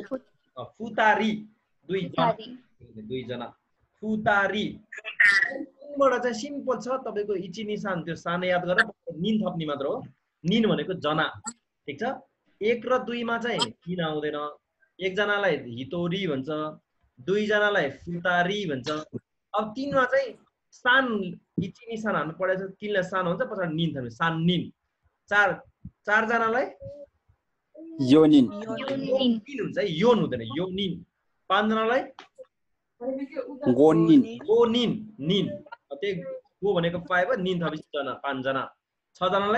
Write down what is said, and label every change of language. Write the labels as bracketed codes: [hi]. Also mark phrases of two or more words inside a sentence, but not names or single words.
[ne] फुतारी दुई जना फुतारी बाट चाहिँ सिम्पल छ तपाईको इची निशान त्यो सानो याद गरेर निन थप्ने मात्र हो निन भनेको जना ठीक छ एक र दुई मा चाहिँ निन आउँदैन एक जनालाई हितोरी भन्छ दुई जनालाई फुतारी भन्छ अब तीन मा चाहिँ सान इची निशान हाल्नु परेछ तीनलाई सान हुन्छ पछाडी निन थप्ने [ja] さんにん [ne] चार जनालाई योनिन हुन्छ योन हुँदैन योनिन पाँच जनालाई गोनिन गोनिन निन त्यही गो भनेको 5 हो निन थपेपछि जना पाँच जना छ जनालाई